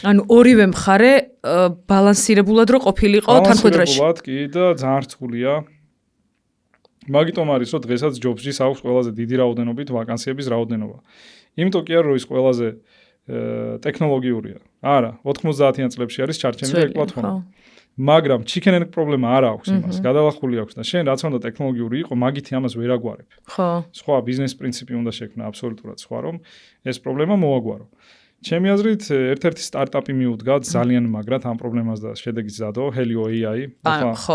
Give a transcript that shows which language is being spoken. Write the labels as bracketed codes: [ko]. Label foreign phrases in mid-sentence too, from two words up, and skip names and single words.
[ka] ანუ ორივე მხარე ბალანსირებულად რო ყოფილიყო თანხმდროში. ბალანსირებულად კი და ძალიან რთულია. მაგიტომ არის, რომ დღესაც ჯობსის აქვს ყველაზე დიდი რაოდენობით ვაკანსიების რაოდენობა. იმიტომ კი არა, რომ ის ყველაზე ტექნოლოგიურია. არა, 90-იან წლებში არის ჩარჩენილი ეგ პლატფორმა. მაგრამ [en] chicken and egg [ka] პრობლემა არ აქვს იმას, გადალახული აქვს და შენ რაც უნდა ტექნოლოგიური იყო, მაგითი ამას ვერ აგვარებ. ხო. სხვა ბიზნეს პრინციპი უნდა შექმნა აბსოლუტურად სხვა, რომ ეს პრობლემა მოაგვარო. ჩემი აზრით, ერთ-ერთი სტარტაპი მიუდგა ძალიან მაგრად ამ პრობლემას და შედეგიც დადო, Helio AI. ხო.